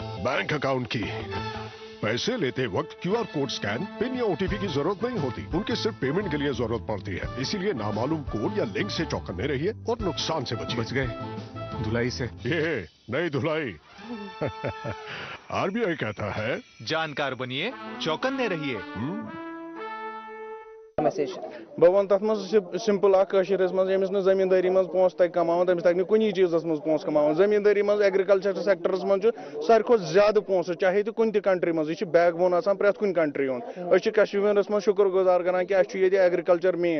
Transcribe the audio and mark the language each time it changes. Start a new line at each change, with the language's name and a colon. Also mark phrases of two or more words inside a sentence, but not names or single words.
Hindi: बैंक अकाउंट की. पैसे लेते वक्त QR
English: code scan,
Hindi: पिन या OTP की जरूरत नहीं होती. उनके सिर्फ पेमेंट के लिए जरूरत पड़ती है. इसीलिए नामालूम कोड या लिंक से चौकन्ने रहिए और नुकसान से बचिए. बच गए धुलाई से. ये नई धुलाई. RBI कहता है जानकार बनिए, चौकन्ने रहिए.
Kashmiri: بہٕ وَنہٕ تَتھ منٛز سِمپٕل اکھ کٲشِرِس منٛز ییٚمِس نہٕ زٔمیٖندٲری منٛز پونٛسہٕ تَگہِ کَماوُن تٔمِس تَگہِ نہٕ کُنی چیٖزَس منٛز پونٛسہٕ کَماوُن. زٔمیٖندٲری منٛز
English: agriculture sectors
Kashmiri: منٛز چھُ ساروی کھۄتہٕ زیادٕ پونٛسہٕ چاہے تہِ کُنہِ تہِ کنٹری منٛز. یہِ چھُ بیک بون آسان پرٛٮ۪تھ کُنہِ کنٹری ہُنٛد. أسۍ چھِ کشمیٖرس منٛز شُکُر گُزار کران کہِ اَسہِ چھُ ییٚتہِ ایگرِکَلچر مین.